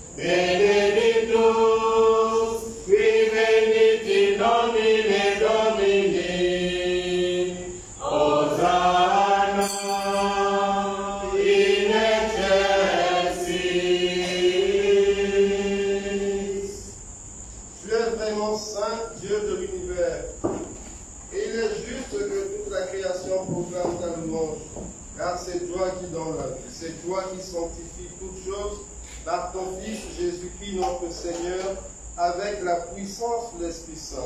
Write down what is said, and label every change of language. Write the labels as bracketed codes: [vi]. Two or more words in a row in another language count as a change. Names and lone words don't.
[la] benedictus, qui venit in nomine Domini, Hosanna in excelsis. [fr] Tu es vraiment saint, Dieu de l'univers. Et il est juste que toute la création proclame ta louange, car c'est toi qui donnes la vie, c'est toi qui sanctifies toutes choses par ton Fils Jésus-Christ notre Seigneur, avec la puissance de l'Esprit Saint.